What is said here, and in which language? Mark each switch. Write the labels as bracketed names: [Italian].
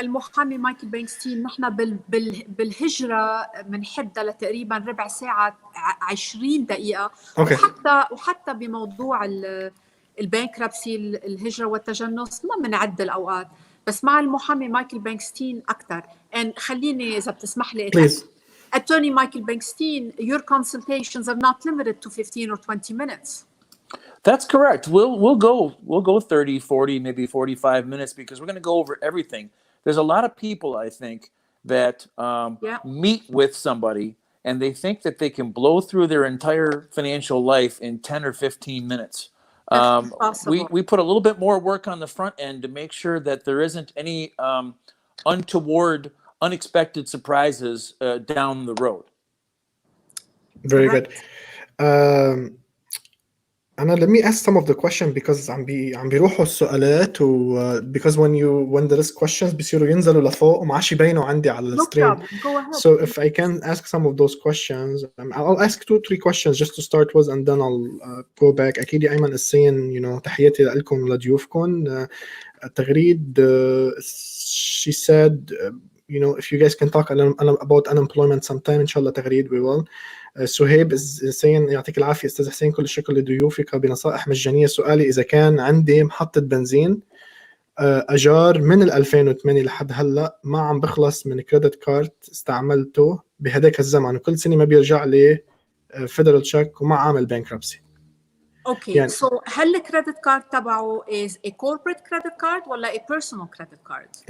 [Arabic] المحامي مايكل بنكستين نحن بالهجره بنحدها لتقريبا ربع ساعه 20 دقيقه. أوكي. وحتى بموضوع البانكربسي الهجره والتجنس ما بنعد الاوقات، بس مع المحامي مايكل بنكستين اكثر. خليني اذا بتسمح لي [English] Please. Attorney Michael Bernstein, your consultations are not limited to 15 or 20 minutes. That's correct. We'll go 30, 40, maybe 45 minutes because we're going to go over everything. There's a lot of people, I think, that meet with somebody and they think that they can blow through their entire financial life in 10 or 15 minutes. We put a little bit more work on the front end to make sure that there isn't any untoward, unexpected surprises down the road. Very good. Let me ask some of the questions because [Arabic] عم بيروحوا السؤالات [English] because when there is questions [Arabic] بيصيروا ينزلوا لفوق وما عادش يبينوا عندي على الستريم. [English] So if I can ask some of those questions, I'll ask 2-3 questions just to start with and then I'll go back. [Arabic] أكيد يا أيمن السين تحياتي لكم لضيوفكم. [English] تغريد she said if you guys can talk about unemployment sometime [Arabic] إن شاء الله [English] تغريد we will. [Arabic] سهيب حسين يعطيك العافية أستاذ حسين، كل الشكر لضيوفك بنصائح مجانية. سؤالي إذا كان عندي محطة بنزين أجار من 2008 لحد هلأ ما عم بخلص من كريدت كارد استعملته بهداك الزمن وكل سنة ما بيرجع لي فيدرال تشيك وما عامل بانكربسي. اوكي سو هل الكريدت كارد تبعه [English] is a corporate credit card [Arabic] ولا [English] a personal credit card؟